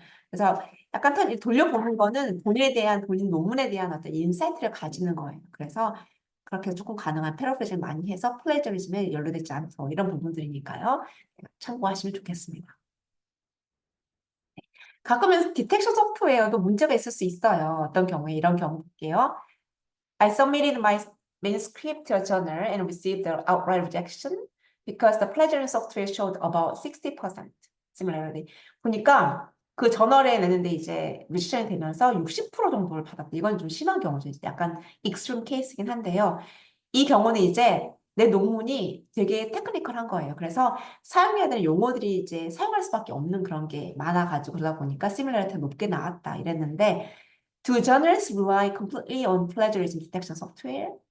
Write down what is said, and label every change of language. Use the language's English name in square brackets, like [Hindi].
[Korean] 그래서 약간 돌려보는 거는 본인 논문에 대한 어떤 인사이트를 가지는 거예요. 그래서 그렇게 조금 가능한 패러프레이징 많이 해서 플레저리즘에 연루되지 않고 이런 부분들이니까요. 참고하시면 좋겠습니다. 가끔은 디텍션 소프트웨어도 문제가 있을 수 있어요. 어떤 경우에 이런 경우 볼게요. [English] I submitted my manuscript to a journal and received the outright rejection because the plagiarism software showed about 60% similarity. [Korean] 보니까 그 저널에 내는데 이제 리지션이 되면서 60% 정도를 받았다. 이건 좀 심한 경우죠. 약간 익스트림 케이스긴 한데요. 이 경우는 이제 내 논문이 되게 테크니컬한 거예요. 그래서 사용해야 되는 용어들이 이제 사용할 수밖에 없는 그런 게 많아가지고 그러다 보니까 시뮬레이터가 높게 나왔다 이랬는데 [English] Do journals rely completely on plagiarism detection software?